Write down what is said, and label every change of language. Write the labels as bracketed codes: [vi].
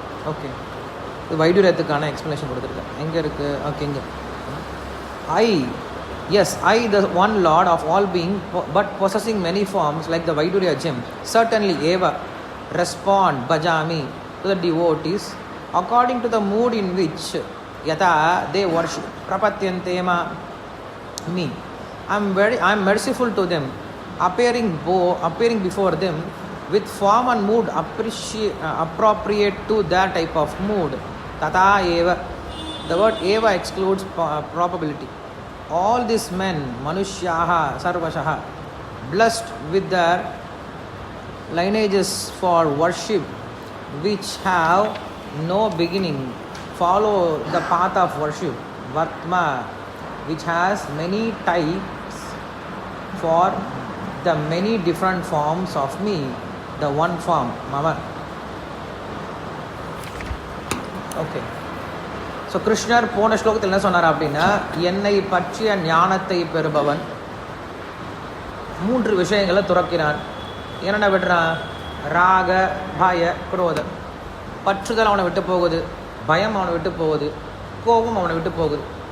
[ta] Okay, இது வைடூரியத்துக்கான explanation கொடுத்துருக்கேன். எங்கே இருக்குது? ஓகே, இங்கே. [en] I, the one Lord of all being, but possessing many forms like the Vaidurya gem, certainly eva respond bhajami to the devotees according to the mood in which yata they worship prapatyantema me. I am merciful to them, appearing before them with form and mood appropriate to their type of mood. [sa] Tata eva. [en] The word eva excludes probability. All these men, [sa] manushyaha sarvashaha, [en] blessed with their lineages for worship which have no beginning follow the path of worship. Vartma, which has many types for the many different forms of me, the one form, Mama. Okay. [ta] So கிருஷ்ணர் போன ஸ்லோகத்தில் என்ன சொன்னார் அப்படின்னா, என்னை பற்றிய ஞானத்தை பெறுபவன் 3 விஷயங்களை துறக்கிறான். என்னென்ன விடுறான்? ராக, பய, குரோத. பற்றுதல் அவனை விட்டு போகுது, பயம் அவனை விட்டு போகுது, கோபம் அவனை விட்டு போகுது.